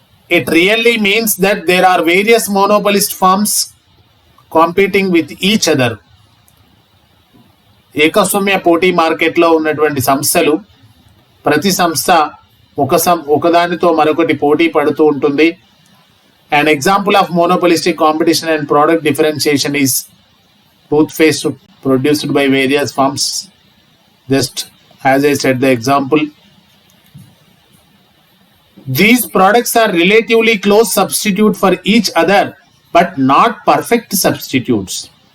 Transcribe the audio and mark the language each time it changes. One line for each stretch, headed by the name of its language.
English: It really means that there are various monopolist firms competing with each other.
Telugu: ఏకస్వామ్య పోటీ మార్కెట్లో ఉన్నటువంటి సంస్థలు, ప్రతి సంస్థ ఒకదానితో మరొకటి పోటీ పడుతూ ఉంటుంది.
English: An example of monopolistic competition and product differentiation is toothpaste produced by various firms. Just as I said the example, these products are relatively close substitute for each other but not perfect substitutes.